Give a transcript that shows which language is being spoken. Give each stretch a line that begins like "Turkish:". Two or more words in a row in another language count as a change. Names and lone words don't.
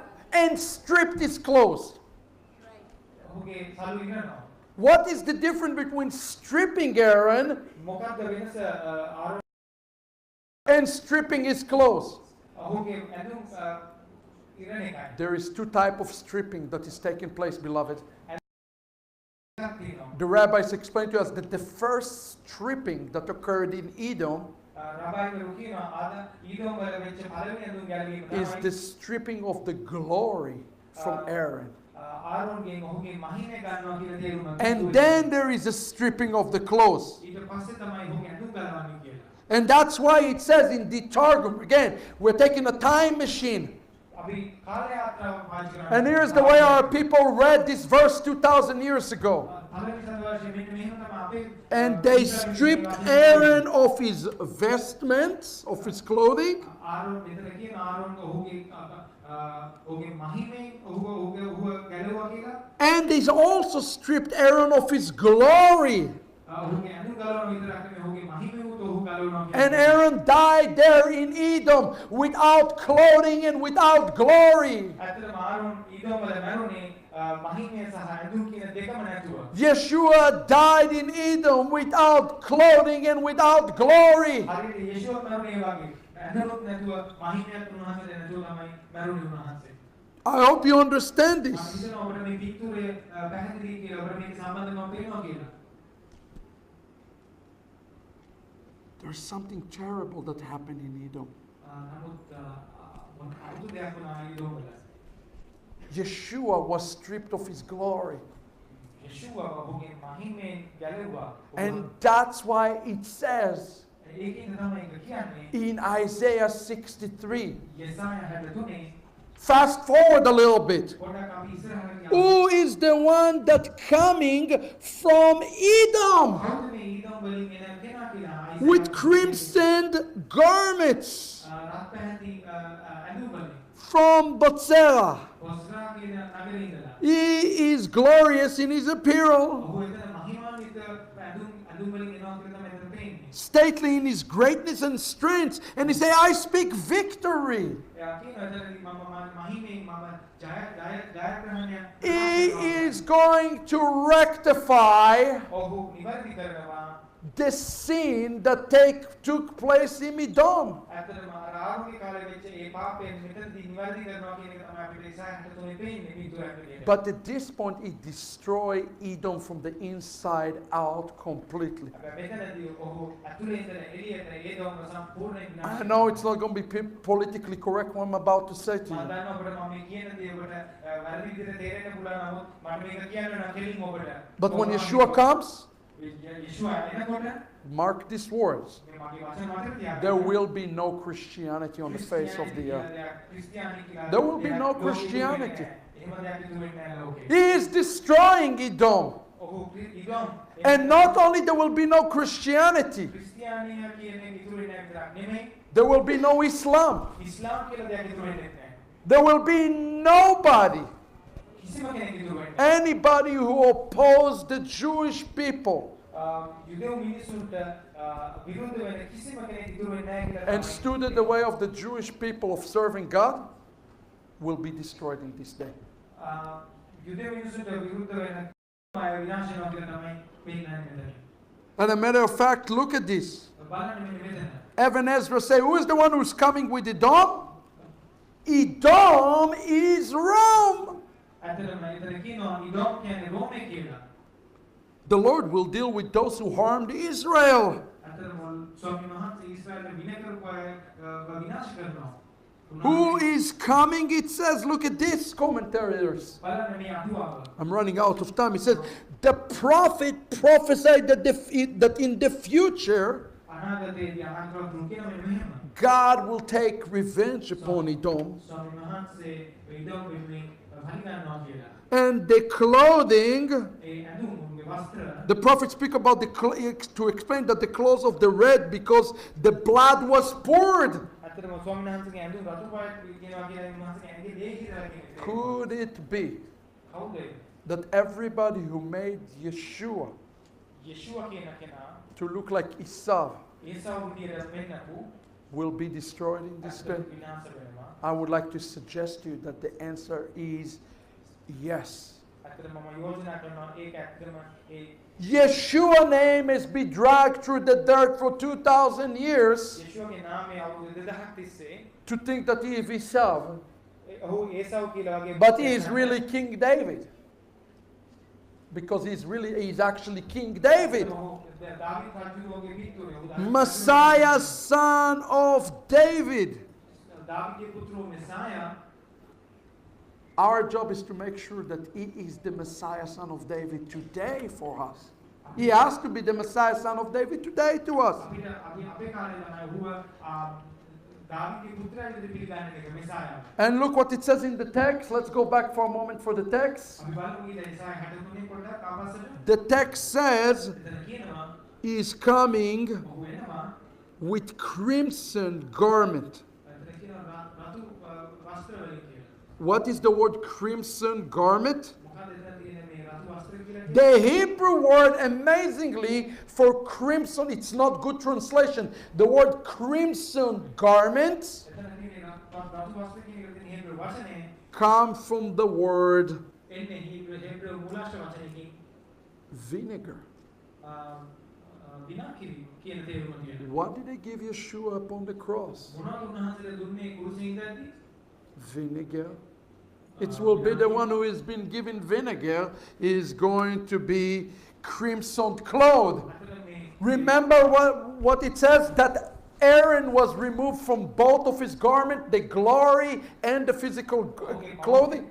English: and stripped his clothes.
Sinhala: ඔහුගේ සලු ඉරනවා.
English: What is the difference between stripping Aaron
Sinhala: මොකක්ද වෙනස ආරෝන්
English: and stripping his clothes?
Sinhala: ඔහුගේ ඇඳුම් ඉරණ එකයි.
English: There is two types of stripping that is taking place, beloved.
Sinhala: එකක් තියෙනවා.
English: The rabbis explained to us that the first stripping that occurred in Edom
Sinhala: රබයිවරු කියනවා ආද ඊදම් වල වෙච්ච පළවෙනි ඇඳුම් ගැලවීම
English: is
Sinhala: තමයි
English: the stripping of the glory from Aaron.
Sinhala: ආරෝන්ගෙන් ඔහුගේ මහිමය ගන්නවා කියලා තේරුම.
English: And then there is a stripping of the clothes.
Sinhala: ඊට පස්සේ තමයි ඔහුගේ ඇඳුම් ගලවන්නේ කියලා.
English: And that's why it says in the Targum, again, we're taking a time machine.
Sinhala: අපි කාල යාත්‍රාව පාවිච්චි කරනවා.
English: And here's the way our people read this verse 2,000 years ago.
Sinhala: පළවෙනි සඳවර්ෂයේ මෙන්න මෙහෙම තමයි අපේ
English: And they stripped Aaron of his vestments, of his clothing,
Sinhala: ආරෝන් මෙතන කියන ආරෝන් ඔහුගේ මහිමයෙන් ඔහුව ගැලවුවා කියලා.
English: and they also stripped Aaron of his glory.
Sinhala: ඔහුගේ ඇඳුම් ගලවන විතරක් නෙමෙයි ඔහුගේ මහිමයත් ඔහු ගලවනවා
English: And
Sinhala: කියලා.
English: Aaron died there in Edom without clothing and without glory.
Sinhala: ඇත්තටම ආරෝන් ඊදම් වල මැරුණේ මහිමය සහ ඇඳුම් කියන දෙකම නැතුව.
English: Yeshua died in Edom without clothing and without glory.
Sinhala: හරියට යේෂුව මැරුණේ වගේ ඇඳුම්ත් නැතුව මහිමයත් උන්වහන්සේට නැතුව තමයි මැරුණේ උන්වහන්සේ.
English: I hope you understand
Sinhala: මම
English: this.
Sinhala: හිතනවා ඔබට මේ පිටුරේ පැහැදිලි කියලා ඔබට මේක සම්බන්ධව පේනවා කියලා.
English: There's something terrible that happened in Edom.
Sinhala: නමුත් අමුතු දෙයක් වුණා ඊදම් වල.
English: Yeshua was stripped of his glory.
Sinhala: යේෂුව ඔහුගේ මහිමයෙන් ගැලවුවා.
English: And that's why it says
Sinhala: ඒකෙන් තමයි ඒක කියන්නේ.
English: in Isaiah 63.
Sinhala: යෙසායා 63
English: Fast forward a little bit.
Sinhala: පොඩ්ඩක් අපි ඉස්සරහට යමු.
English: Who is the one that coming from Edom
Sinhala: කවුද මේ ඊදම් වලින් එන කෙනා කියලා?
English: with crimson garments
Sinhala: රත් පැහැති ඇඳුම් වලින්.
English: from Botsera?
Sinhala: බොස්රා කියන නගරේ ඉඳලා.
English: He is glorious in his apparel,
Sinhala: ඔහු එතන මහිමාන්විත ඇඳුම් වලින් එනවා කියලා තමයි එතන පේන්නේ.
English: stately in his greatness and strength. And he say, I speak victory.
Sinhala: එයා කියනවා එතනදී මම මහිමයෙන් මම ජයග්‍රහණය
English: He is going to rectify
Sinhala: ඔහු නිවැරදි කරනවා.
English: the sin that took place in Edom.
Sinhala: ඇත්තටම ආරෝන්ගේ කාලේ වෙච්ච ඒ පාපයෙන් මෙතනදී නිවැරදි කරනවා කියන එක තමයි අපිට ඉස්සරහට තුනේ පේන්නේ පිටුරක් විදියට.
English: But at this point, he destroyed Edom from the inside out completely.
Sinhala: හැබැයි මෙතනදී ඔහු ඇතුලේ ඉඳලා එළියට ඒදොම සම්පූර්ණයෙන්
English: I
Sinhala: විනාශ
English: know it's not going to be politically correct what I'm about to say to
Sinhala: මම
English: you.
Sinhala: දන්නවා ඔබට මම මේ කියන දේ ඔබට වැරදි විදිහට තේරෙන්න පුළුවන් නමුත් මම මේක කියන්න නම් කෙලින්ම ඔබට.
English: But when Yeshua comes,
Sinhala: යේෂුවා එනකොට
English: mark these words.
Sinhala: මේ මගේ වචන මතක තියාගන්න.
English: There will be no Christianity on the face of the earth. There will be no Christianity. He is destroying Edom. And not only there will be no Christianity, there will be no Islam. There will be nobody,
Sinhala: කිසිම කෙනෙක් ඉතුරු වෙන්නේ නැහැ.
English: anybody who opposed the Jewish people
Sinhala: යුදෙව් මිනිසුන්ට විරුද්ධ වෙන කිසිම කෙනෙක් ඉතුරු වෙන්නේ නැහැ කියලා
English: and
Sinhala: තමයි
English: stood in the way of the Jewish people of serving God will be destroyed in this day.
Sinhala: යුදෙව් මිනිසුන්ට විරුද්ධ වෙන අය විනාශ වෙනවා කියලා තමයි පෙන්නන්නේ මෙතන.
English: And a matter of fact, look at this.
Sinhala: බලන්න මෙන්න මෙතන.
English: Evan Ezra say, who is the one who's coming with Edom? Edom is Rome.
Sinhala: ඇත්තටම මෙතන කියනවා ඉදොම් කියන්නේ රෝමේ කියලා.
English: The Lord will deal with those who harmed Israel.
Sinhala: ඇත්තටම ස්වාමීන් වහන්සේ ඊශ්‍රායල විනය කරපු අය විනාශ කරනවා.
English: Who is coming? It says, look at this, commentators.
Sinhala: බලන්න මේ අතුවාව.
English: I'm running out of time. It says, the prophet prophesied that in the future,
Sinhala: අනාගතයේදී අනාගතව දුකින මෙන්න මෙහෙම.
English: God will take revenge upon Edom.
Sinhala: ස්වාමීන් වහන්සේ ඉදොම් වෙන්නේ හරිගන්නවා කියලා.
English: And the clothing,
Sinhala: ඒ ඇඳුම් වස්ත්‍ර
English: the prophet speak about to explain that the clothes of the red because the blood was poured.
Sinhala: ඇත්තටම ස්වාමීන් වහන්සේගේ ඇඳුම් රතු පාට කියනවා කියලා උන්වහන්සේගේ ඇඟේ ලේ හිරලා කියන්නේ.
English: Could it be
Sinhala: කවුද?
English: that everybody who made Yeshua
Sinhala: යේෂුවා කියන කෙනා
English: to look like Esau
Sinhala: ඒසාව විදියට වෙන්නකු
English: will be destroyed in this day?
Sinhala: විනාශ වෙනවා.
English: I would like to suggest to you that the answer is yes.
Sinhala: ඇත්තටම මම යෝජනා කරනවා ඒක ඇත්තටම ඒ
English: Yeshua name has been dragged through the dirt for 2,000 years
Sinhala: යේෂුවාගේ නාමය අවුරුදු 2000ක් තිස්සේ
English: to think that he is Esau,
Sinhala: ඔහු ඒසාව කියලා වගේ
English: but he is really King David. Because he's actually King David.
Sinhala: දාවිද් රජුගේ පිටුරේ ඔහු
English: Messiah, son of David.
Sinhala: දාවිදගේ පුත්‍රෝ මෙසායා.
English: Our job is to make sure that he is the Messiah, son of David today for us. He has to be the Messiah, son of David today to us.
Sinhala: අපිට අපේ කාලේ තමයි ඔහුව දාවිදගේ පුත්‍රයා විදිහට පිළිගන්න එක මෙසායා.
English: And look what it says in the text. Let's go back for a moment for the text.
Sinhala: අපි බලමු ඊට ඒසායා 63 පොඩ්ඩක් ආපස්සට.
English: The text says
Sinhala: එතන කියනවා
English: he is coming
Sinhala: ඔහු එනවා
English: with crimson garment.
Sinhala: එතන කියනවා රතු වස්ත්‍ර වලින් කියලා.
English: What is the word crimson garment?
Sinhala: මොකද එතන තියෙන මේ රතු වස්ත්‍ර කියලා කියන්නේ?
English: The Hebrew word, amazingly, for crimson, it's not good translation. The word crimson garment
Sinhala: එතන තියෙන රතු වස්ත්‍ර කියන එක තියෙන හේබ්‍රු වචනේ
English: comes from the word
Sinhala: එන්නේ හේබ්‍රු මූලාශ්‍ර වචනයකින්
English: vinegar.
Sinhala: විනාකිරි කියන තේරුම තියෙනවා.
English: What did they give Yeshua upon the cross?
Sinhala: මොනවද උන්වහන්සේලා දුන්නේ කුරුසින් ඉඳද්දී?
English: Vinegar. It will be the one who has been given vinegar is going to be crimson clothed.
Sinhala: අතන මේ
English: Remember what it says? That Aaron was removed from both of his garment, the glory and the physical clothing.